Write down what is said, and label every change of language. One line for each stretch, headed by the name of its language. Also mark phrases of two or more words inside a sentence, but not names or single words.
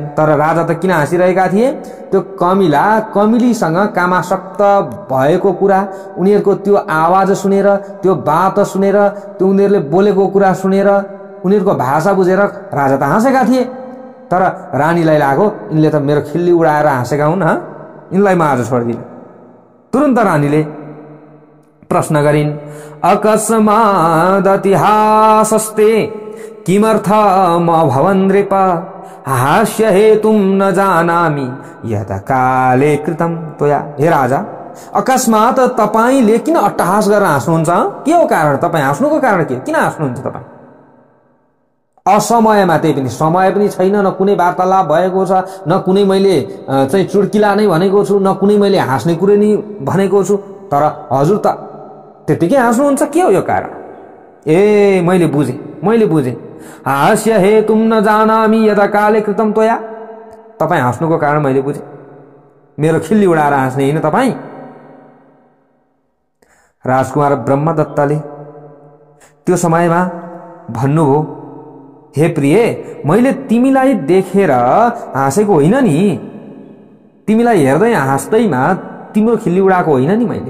Nepali: तर राजा त किन हाँसिरहेका थिए? त्यो कमिला कमिलीसँग कामासक्त भएको कुरा, उनीहरूको त्यो आवाज सुनेर, त्यो बात सुनेर, त्यो उनीहरूले बोलेको कुरा सुनेर, उनीहरूको भाषा बुझेर राजा त हाँसेका थिए। तर रानीलाई लाग्यो, यिनले त मेरो खिल्ली उडाएर हाँसेका हुन्, यिनलाई म आज छोड्दिनँ। तुरन्त रानीले प्रश्न गरिन्,
Sanskrit: अकस्मादतिहासस्ते किमर्थम भवन् नृप हास्य हेतुं न जानामि यत काले कृतं त्वया।
Nepali: हे राजा, अकस्मात तपाईले किन अट्टहास गरेर हाँस्नुहुन्छ? के हो कारण? तपाईँ हाँस्नुको कारण के? किन हाँस्नुहुन्छ तपाईँ? असमयमा, त्यही पनि समय पनि छैन, न कुनै वार्तालाप भएको छ, न कुनै मैले चाहिँ चुड्किला नै भनेको छु, न कुनै मैले हाँस्ने कुरो नै भनेको छु, तर हजुर त त्यतिकै हाँस्नुहुन्छ। के हो यो कारण? ए मैले बुझे
Sanskrit: हास्य हे तुम न जानामि यदा काले कृतम तोया।
Nepali: तपाईँ हाँस्नुको कारण मैले बुझेँ, मेरो खिल्ली उडाएर हाँस्ने होइन तपाईँ। राजकुमार ब्रह्मदत्तले त्यो समयमा भन्नुभयो, हे प्रिय, मैले तिमीलाई देखेर हाँसेको होइन नि, तिमीलाई हेर्दै हाँस्दैमा तिम्रो खिल्ली उडाएको होइन नि मैले।